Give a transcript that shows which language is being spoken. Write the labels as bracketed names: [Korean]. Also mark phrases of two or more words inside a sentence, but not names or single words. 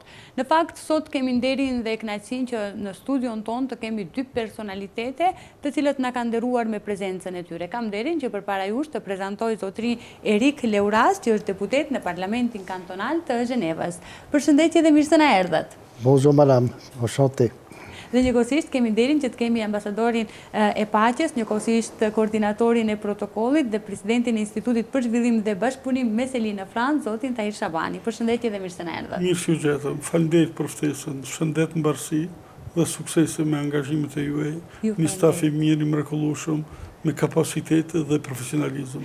[Albanian] Në fakt, sot kemi nderin dhe kënaqësinë që në studion tonë të kemi dy personalitete të cilët na kanë nderuar me prezencën e tyre. Kam nderin që përpara jush të prezantoj zotri Erik Leuras, që është deputet në Parlamentin Kantonal të Zhenevës. Përshëndetje dhe mirë se na erdhët. [French] Bonjour madame, enchanté. [Albanian] Dhe njëkohësisht kemi nderin që të kemi ambasadorin e paqes, njëkohësisht koordinatorin e protokollit dhe presidentin e Institutit për Zhvillim dhe Bashkëpunim me Seli në Francë, zotin Tahir Shabani. Përshëndetje dhe mirë se na erdhët. Mirë që u gjetëm, faleminderit për ftesën, shëndet mbarësi dhe suksese me angazhimet e juaj, një staf i mirë i mrekullueshëm me kapacitet dhe profesionalizëm.